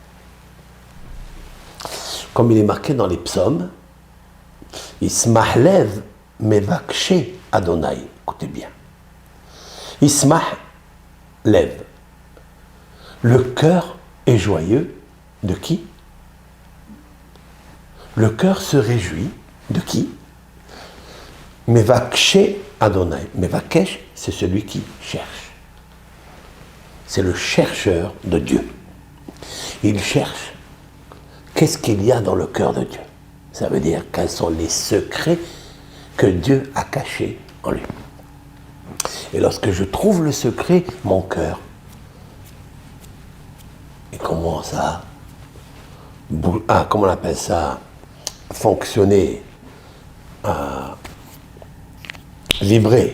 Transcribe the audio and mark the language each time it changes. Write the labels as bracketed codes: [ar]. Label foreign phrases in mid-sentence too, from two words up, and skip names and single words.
[fr] Comme il est marqué dans les psaumes, [he] ישמח לב מבקשי אדוני. [fr] Écoutez bien. [he] ישמח לב. [fr] Le cœur est joyeux de qui? Le cœur se réjouit de qui? [he] מבקשי אדוני. [fr] Mevakesh, c'est celui qui cherche. C'est le chercheur de Dieu. Il cherche. Qu'est-ce qu'il y a dans le cœur de Dieu? Ça veut dire quels sont les secrets que Dieu a cachés en lui. Et lorsque je trouve le secret, mon cœur, il commence à, comment on appelle ça, fonctionner, à vibrer.